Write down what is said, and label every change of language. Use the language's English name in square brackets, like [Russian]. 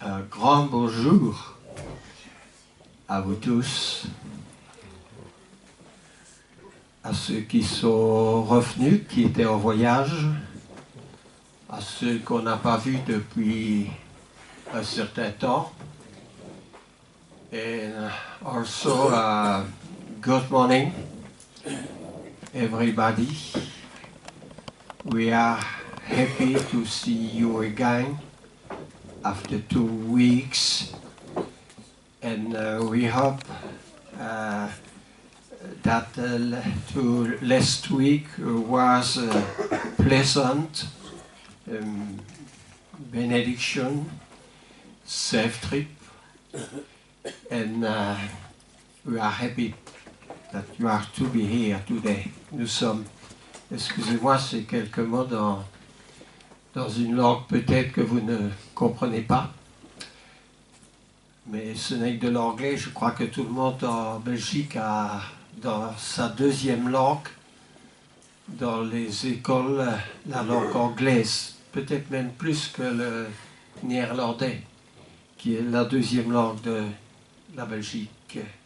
[French] grand bonjour à vous tous, à ceux qui sont revenus, qui étaient en voyage, à ceux qu'on n'a pas vus depuis un certain temps. [English] And also, good morning, everybody. We are happy to see you again after 2 weeks, and we hope that last week was pleasant, benediction, safe trip, and we are happy that you are to be here today. [French] Nous sommes, excusez-moi, c'est quelques mots dans une langue peut-être que vous ne comprenez pas, mais ce n'est que de l'anglais. Je crois que tout le monde en Belgique a dans sa deuxième langue, dans les écoles, la langue anglaise, peut-être même plus que le néerlandais, qui est la deuxième langue de la Belgique.